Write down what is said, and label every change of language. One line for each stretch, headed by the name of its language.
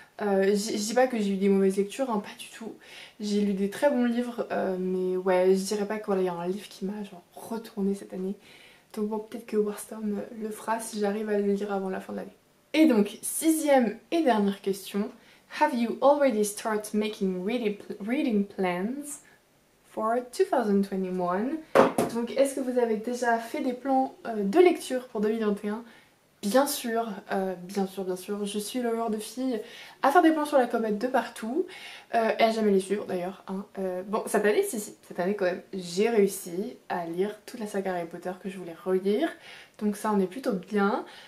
French: Je dis pas que j'ai eu des mauvaises lectures, hein, pas du tout. J'ai lu des très bons livres, mais ouais, je dirais pas qu'il y a un livre qui m'a genre retourné cette année. Donc bon, peut-être que Warstorm le fera si j'arrive à le lire avant la fin de l'année. Et donc, sixième et dernière question.
English: Have you already started making reading plans for 2021?
French: Donc, est-ce que vous avez déjà fait des plans de lecture pour 2021? Bien sûr, bien sûr, je suis le genre de fille à faire des plans sur la comète de partout et à jamais les suivre d'ailleurs. Hein. Bon, cette année, si, cette année quand même, j'ai réussi à lire toute la saga Harry Potter que je voulais relire, donc ça on est plutôt bien.